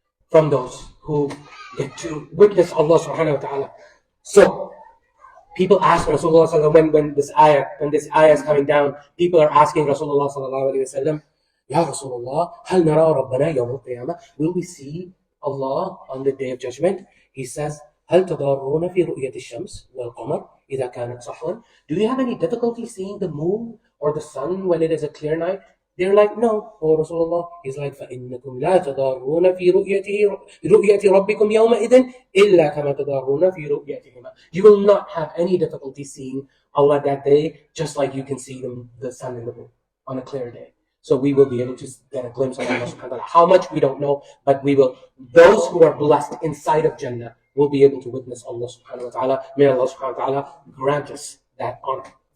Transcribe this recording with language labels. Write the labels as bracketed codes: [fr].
[en] From those who get to witness Allah subhanahu wa ta'ala. So people ask Rasulullah sallallahu alaihi wasallam when this ayah is coming down, people are asking Rasulullah sallallahu alaihi wasallam, [ar] Ya Rasulullah, hal nara rabbana yawm al-qiyamah? [en] Will we see Allah on the day of judgment? He says, [ar] هل تضارون في رؤية الشمس والقمر إذا كانت صحوا? [en] Do you have any difficulty seeing the moon or the sun when it is a clear night? They're like, no, oh Rasulullah. He's like, [ar] فإنكم لا تضارون في رؤية ربكم يومئذ إلا كما تضارون في رؤيتهما. [en] You will not have any difficulty seeing Allah that day, just like you can see the sun and the moon on a clear day. So we will be able to get a glimpse of Allah subhanahu wa ta'ala. How much we don't know, but we will. Those who are blessed inside of Jannah will be able to witness Allah subhanahu wa ta'ala. May Allah subhanahu wa ta'ala grant us that honor.